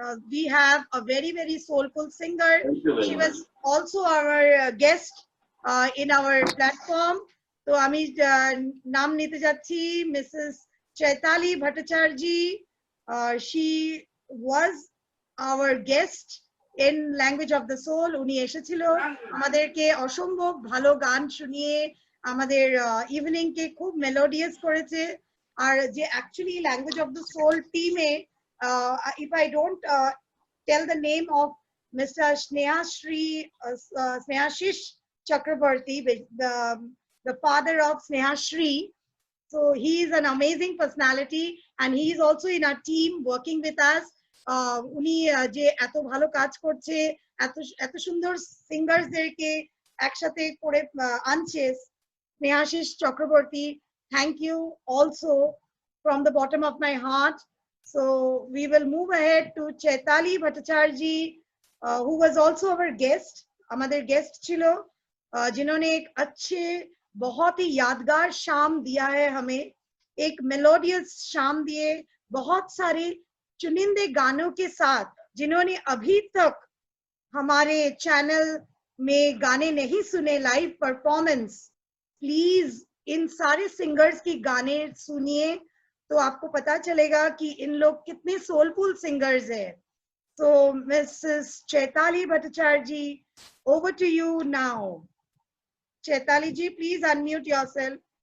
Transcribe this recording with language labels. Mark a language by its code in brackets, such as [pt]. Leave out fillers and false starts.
[en] We have a very very soulful singer. She was also our guest in our platform. [bn] তো আমি নাম নিতে যাচ্ছি Mrs. [en] Chaitali Bhattacharya. She was our guest in Language of the Soul. [bn] উনি এসেছিল আমাদেরকে অসম্ভব ভালো গান শুনিয়ে আমাদের ইভিনিং কে খুব মেলোডিয়াস করেছে। আর যে actually language of the soul টিমে, [en] if I don't tell the name of Mr. Snehashish Chakraborty, the father of Snehashri. So he is an amazing personality and he is also in our team working with us. [bn] উনি যে এত ভালো কাজ করছে, এত সুন্দর সিঙ্গারসদেরকে একসাথে করে আনছে, Snehashish Chakraborty, [en] thank you also from the bottom of my heart. So we will move ahead to Chaitali Bhattacharya, who was also our guest. [bn] আমাদের গেস্ট ছিল, [hi] जिन्होंने एक अच्छे बहुत ही यादगार शाम दिया है हमें, एक मेलोडियस शाम दिए बहुत सारे चुनिंदे गानों के साथ। जिन्होंने अभी तक हमारे चैनल में गाने नहीं सुने लाइव परफॉर्मेंस, प्लीज इन सारे सिंगर्स की गाने सुनिए तो आपको पता चलेगा कि इन लोग कितने सोलफुल सिंगर्स हैं। [en] So Mrs. Chaitali Bhattacharya, over to you now. Chaitali ji, please unmute yourself.